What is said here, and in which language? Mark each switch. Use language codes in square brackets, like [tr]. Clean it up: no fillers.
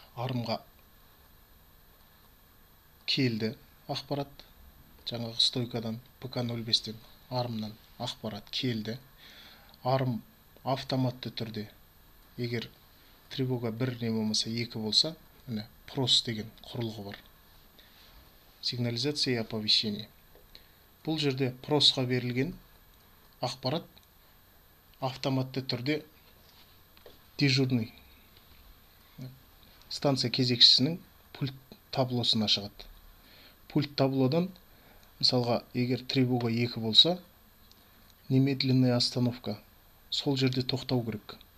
[kk] Армға келді ақпарат, жаңағы стойкадан ПК-05-тен армнан ақпарат келді. Арм автоматты түрде, егер тревога 1 не болмаса 2 болса, міне прос деген құрылғы бар. [ru] Сигнализация и оповещение. [kk] Бұл жерде просқа берілген ақпарат автоматты түрде дежурный станция кезекшісінің пульт таблосына шығады. Пульт таблодан, мысалға, егер тревога 2 болса, [ru] немедленная остановка, [kk] сол жерде тоқтау керек.